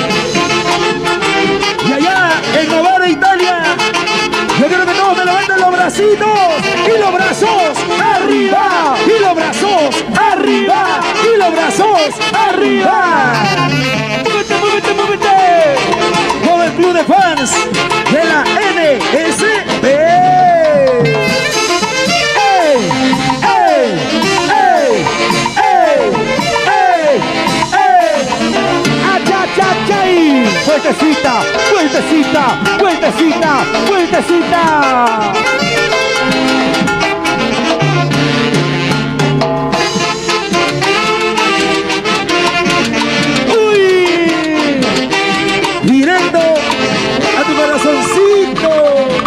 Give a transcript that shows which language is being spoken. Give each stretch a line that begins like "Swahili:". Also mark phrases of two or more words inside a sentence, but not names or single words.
Spanish: Y allá en Novara, Italia, yo quiero que todos me levanten los bracitos y los brazos arriba, y los brazos arriba, y los brazos arriba. ¡Muévete, muévete, muévete! Todo el club de fans de la NSP. ¡Ey! ¡Ey! ¡Ey! ¡Ey! ¡Ey! ¡Ey! ¡Achachachay! ¡Vueltecita! ¡Vueltecita! ¡Vueltecita! ¡Vueltecita! ¡Uy! Directo a tu corazoncito.